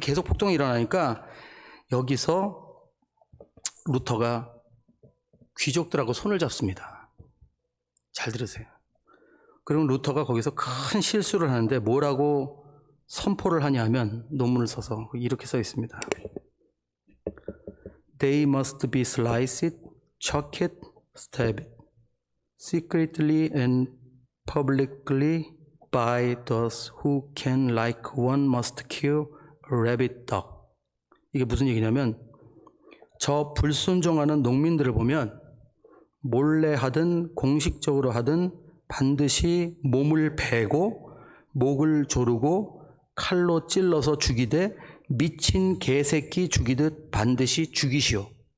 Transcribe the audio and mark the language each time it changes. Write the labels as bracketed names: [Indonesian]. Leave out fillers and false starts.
[Korean] 계속 폭동이 일어나니까 여기서 루터가 귀족들하고 손을 잡습니다. 잘 들으세요. 그리고 루터가 거기서 큰 실수를 하는데 뭐라고 선포를 하냐면, 논문을 써서 이렇게 써 있습니다. [English] They must be sliced, chopped, stabbed, secretly and publicly by those who can, like one must kill a rabbit dog. [Korean] 이게 무슨 얘기냐면, 저 불순종하는 농민들을 보면 몰래 하든 공식적으로 하든 반드시 몸을 베고 목을 조르고 칼로 찔러서 죽이되 미친 개새끼 죽이듯 반드시 죽이시오.